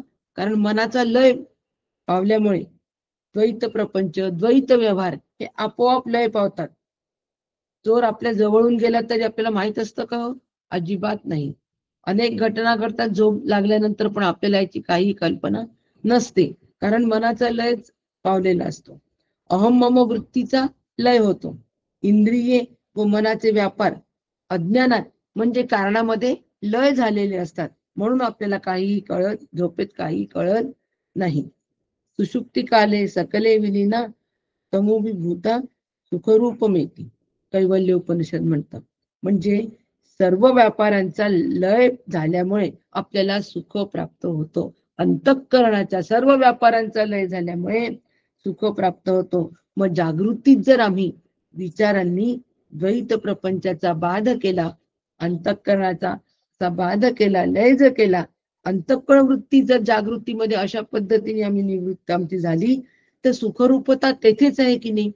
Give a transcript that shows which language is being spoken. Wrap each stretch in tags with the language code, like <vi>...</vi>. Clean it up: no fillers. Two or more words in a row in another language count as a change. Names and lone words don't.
<mr>कारण मनाचा लय पावल्यामुळे द्वैत प्रपंच, द्वैत व्यवहार हे आपोआप लय पावतात. चोर आपल्या जवळून गेला तरी आपल्याला माहित असतं का? अजिबात नाही. अनेक घटना घडतात झोप लागल्यानंतर, पण आपल्याला याची काही कल्पना नसते, कारण मनाचा लय पावलेला असतो.</mr> <sa>अहम मम</sa> <mr>वृत्तीचा लय होतो. इंद्रिये व मनाचे व्यापार अज्ञानात म्हणजे कारणामध्ये लय झालेले असतात, म्हणून आपल्याला काहीही कळत, झोपेत काही कळत नाही.</mr> <sa>सुषुप्ती काले सकले विलीना तमोविभूता सुखरूप मेती, कैवल्य उपनिषद म्हणतात.</sa> <mr>म्हणजे सर्व व्यापारांचा लय झाल्यामुळे आपल्याला सुख प्राप्त होतो. अंतःकरणाच्या सर्व व्यापारांचा लय झाल्यामुळे सुख प्राप्त होतो. मग जागृतीत जर आम्ही विचारांनी द्वैत प्रपंचाचा बाध केला, अंतःकरणाचा बाध केला, लय जर केला, अंतःकरण वृत्ती जर जागृतीमध्ये अशा पद्धतीने आम्ही निवृत्त आमची झाली, तर सुखरूपता तेथेच आहे की नाही?</mr>